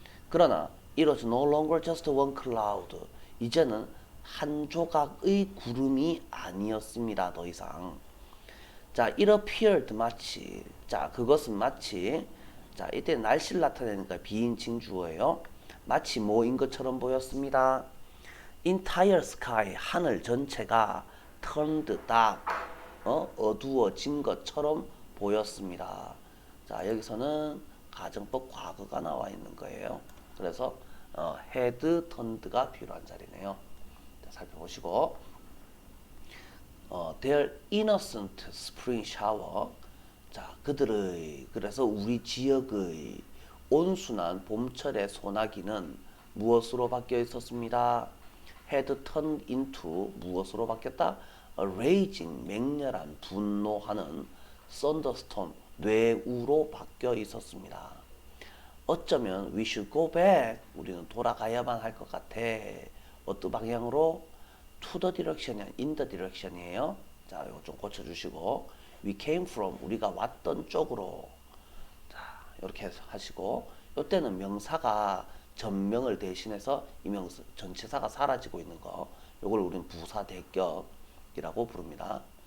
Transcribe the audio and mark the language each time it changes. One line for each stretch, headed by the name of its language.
Korean: 그러나
English: it was no longer just one cloud.
Korean: 이제는 한 조각의 구름이 아니었습니다. 더 이상. 자,
English: it appeared
Korean: 마치. 자, 그것은 마치. 자, 이때 날씨를 나타내니까 비인칭 주어예요. 마치 뭐인 것처럼 보였습니다.
English: entire sky,
Korean: 하늘 전체가
English: turned dark,
Korean: 어두워진 것처럼 보였습니다. 자, 여기서는 가정법 과거가 나와 있는 거예요. 그래서
English: had turned
Korean: 가 필요한 자리네요. 자, 살펴보시고
English: their innocent spring shower.
Korean: 자, 그들의, 그래서 우리 지역의 온순한 봄철의 소나기는 무엇으로 바뀌어 있었습니다.
English: had turned into
Korean: 무엇으로 바뀌었다?
English: a raging,
Korean: 맹렬한, 분노하는 thunderstorm, 뇌우로 바뀌어 있었습니다. 어쩌면
English: we should go back,
Korean: 우리는 돌아가야만 할 것 같아. 어떤 방향으로?
English: to the direction
Korean: 이 아니라
English: in the direction
Korean: 이에요. 자, 이거 좀 고쳐주시고
English: we came from,
Korean: 우리가 왔던 쪽으로. 자, 이렇게 하시고 이때는 명사가 전명을 대신해서 이 명사 전치사가 사라지고 있는 거, 이걸 우리는 부사 대격이라고 부릅니다.